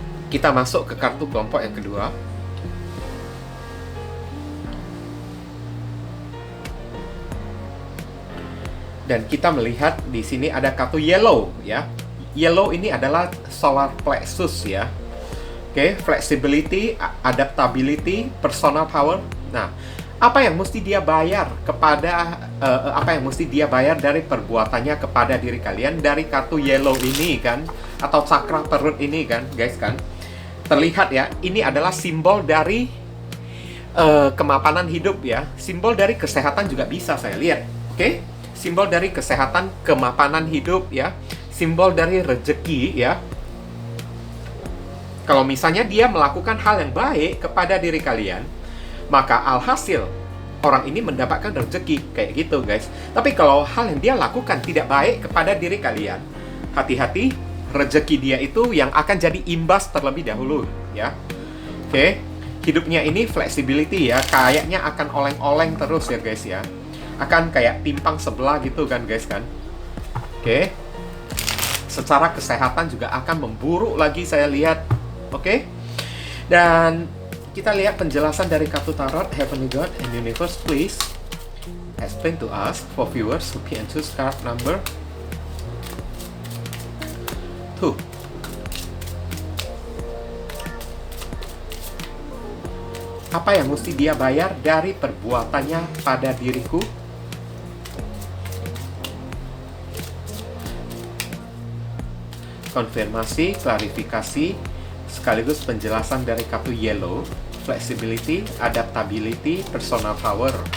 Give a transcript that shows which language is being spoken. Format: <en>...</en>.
<id>Kita masuk ke kartu kelompok yang kedua. Dan kita melihat di sini ada kartu yellow ya. Yellow ini adalah solar plexus ya.</id> <en>Oke, flexibility, adaptability, personal power.</en> <id>Nah, apa yang mesti dia bayar kepada apa yang mesti dia bayar dari perbuatannya kepada diri kalian dari kartu yellow ini kan, atau cakra perut ini kan, guys kan. Terlihat ya, ini adalah simbol dari kemapanan hidup ya. Simbol dari kesehatan juga bisa saya lihat. Oke? Simbol dari kesehatan, kemapanan hidup ya. Simbol dari rezeki ya. Kalau misalnya dia melakukan hal yang baik kepada diri kalian, maka alhasil orang ini mendapatkan rezeki kayak gitu, guys. Tapi kalau hal yang dia lakukan tidak baik kepada diri kalian, hati-hati, rezeki dia itu yang akan jadi imbas terlebih dahulu ya. Oke. Hidupnya ini flexibility ya, kayaknya akan oleng-oleng terus ya, guys ya. Akan kayak timpang sebelah gitu kan, guys kan. Oke. Secara kesehatan juga akan memburuk lagi saya lihat. Oke. Dan kita lihat penjelasan dari kartu tarot.</id> <en>Heavenly God and Universe, please explain to us for viewers who can choose card number 2.</en> <id>Apa yang mesti dia bayar dari perbuatannya pada diriku? Konfirmasi, klarifikasi, sekaligus penjelasan dari kartu yellow,</id> <en>flexibility, adaptability, personal power.</en>